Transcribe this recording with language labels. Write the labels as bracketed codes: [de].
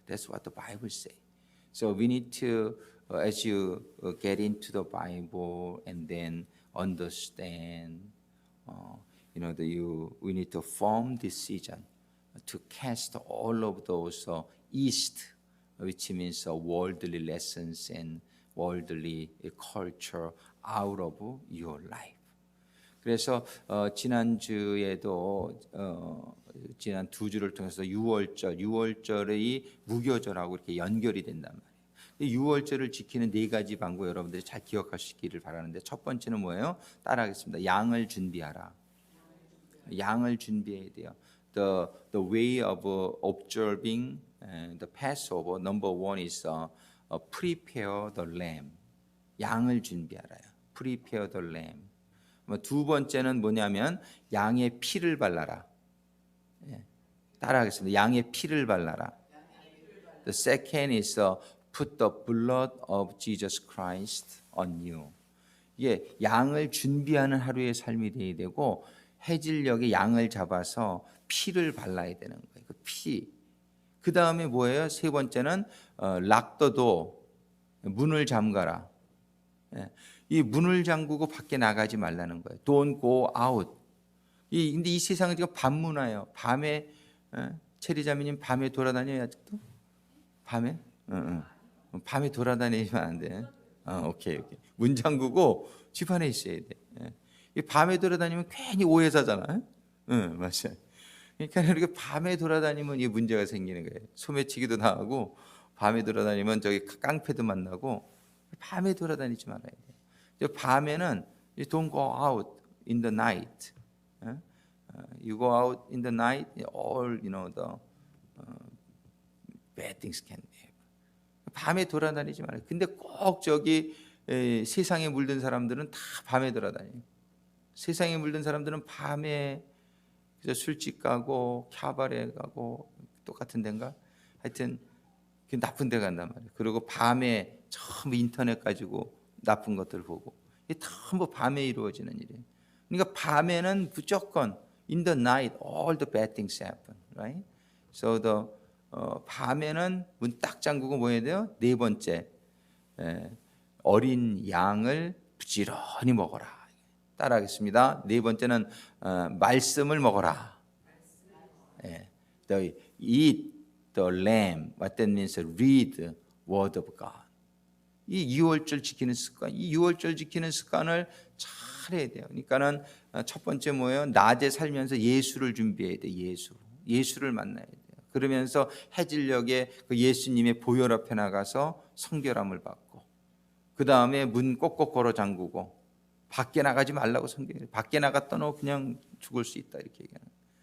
[en] That's what the Bible say. So we need to, as you get into the Bible and then understand, we need to form decision to cast all of those east, which means worldly lessons and worldly culture out of your life. [ko] 그래서 지난주에도 지난 두 주를 통해서 유월절의 무교절하고 이렇게 연결이 된단 말이에요. 유월절을 지키는 네 가지 방법 여러분들이 잘 기억하시기를 바라는데 첫 번째는 뭐예요? 따라하겠습니다. 양을 준비하라. 양을 준비해야 돼요. [en] The way of observing the Passover, number one is prepare the lamb. [ko] 양을 준비하라요. [en] Prepare the lamb. [ko] 두 번째는 뭐냐면 양의 피를 발라라. 따라하겠습니다. 양의 피를 발라라. [en] The second is put the blood of Jesus Christ on you. [ko] 이게 양을 준비하는 하루의 삶이 되어야 되고 해질녘에 양을 잡아서 피를 발라야 되는 거예요. 그 피. 그 다음에 뭐예요? 세 번째는 락더도 문을 잠가라. 이 문을 잠그고 밖에 나가지 말라는 거예요. [en] Don't go out. [ko] 근데 이 세상은 지금 밤 문화예요. 밤에 체리자매님 밤에 돌아다녀요 아직도? 밤에? 밤에 돌아다니면 안 돼. 오케이. 문 잠그고 집 안에 있어야 돼. 밤에 돌아다니면 괜히 오해 사잖아. 맞아요. 그러니까 이렇게 밤에 돌아다니면 이 문제가 생기는 거예요. 소매치기도 당하고 밤에 돌아다니면 저기 깡패도 만나고 밤에 돌아다니지 말아야 돼요. 밤에는 [en] don't go out in the night. You go out in the night, all the bad things can happen. [ko] 밤에 돌아다니지 말아요. 근데 꼭 저기 세상에 물든 사람들은 다 밤에 돌아다녀요. 세상에 물든 사람들은 밤에 술집 가고 캬바레 가고 똑같은 데인가? 하여튼 나쁜 데 간단 말이에요. 그리고 밤에 전부 인터넷 가지고 나쁜 것들 보고 이게 전부 밤에 이루어지는 일이에요. 그러니까 밤에는 무조건 [en] in the night all the bad things happen, right? So the [ko] 밤에는 문 딱 잠그고 뭐 해야 돼요? 네 번째 어린 양을 부지런히 먹어라. 따라하겠습니다. 네 번째는 말씀을 먹어라. [en] Eat the lamb. What that means? Read the word of God. [ko] 이 유월절 지키는 습관, 이 유월절 지키는 습관을 잘 해야 돼요. 그러니까는 첫 번째 뭐예요? 낮에 살면서 예수를 준비해야 돼. 예수를 만나야 돼요. 그러면서 해질녘에 그 예수님의 보혈 앞에 나가서 성결함을 받고, 그 다음에 문 꼭꼭 걸어 잠그고, 밖에 나가지 말라고 성경에, 밖에 나갔다 너 그냥 죽을 수 있다 이렇게 얘기하는 거예요.